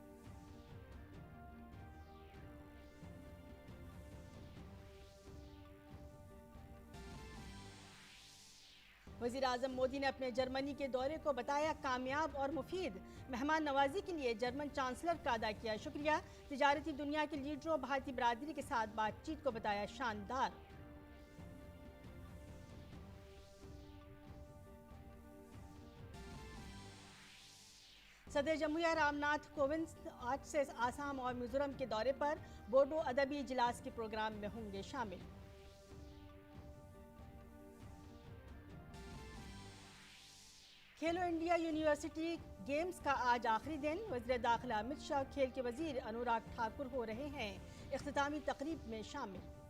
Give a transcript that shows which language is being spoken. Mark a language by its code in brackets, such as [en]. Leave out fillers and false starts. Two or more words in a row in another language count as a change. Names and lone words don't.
[ur] وزیراعظم مودی نے اپنے جرمنی کے دورے کو بتایا کامیاب اور مفید۔ مہمان نوازی کے لیے جرمن چانسلر کا ادا کیا شکریہ۔ تجارتی دنیا کے لیڈروں بھارتی برادری کے ساتھ بات چیت کو بتایا شاندار۔ صدر جمہوریہ رام ناتھ کووند آج سے آسام اور میزورم کے دورے پر، بوڈو ادبی اجلاس کے پروگرام میں ہوں گے شامل۔ کھیلو انڈیا یونیورسٹی گیمز کا آج آخری دن۔ وزیر داخلہ امت شاہ کھیل کے وزیر انوراگ ٹھاکر ہو رہے ہیں اختتامی تقریب میں شامل۔